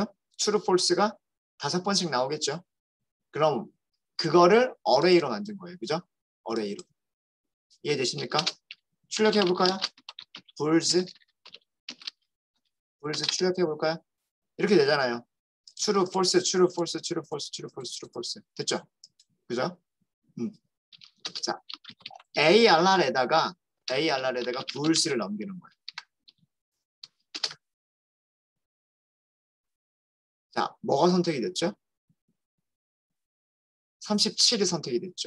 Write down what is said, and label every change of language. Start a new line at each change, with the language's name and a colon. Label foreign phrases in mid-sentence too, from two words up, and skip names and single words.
English: true, false
Korean: 가 5번씩 나오겠죠. 그럼 그거를 어레이로 만든 거예요. 그죠? 어레이로. 이해되십니까? 출력해 볼까요? 불즈 출력해 볼까요? 이렇게 되잖아요.
English: true, false, true, false, true, false, true, false, true, false.
Korean: 됐죠? 그죠? 자, ARR에다가 불스를 넘기는 거예요. 자, 뭐가 선택이 됐죠? 37이 선택이 됐죠.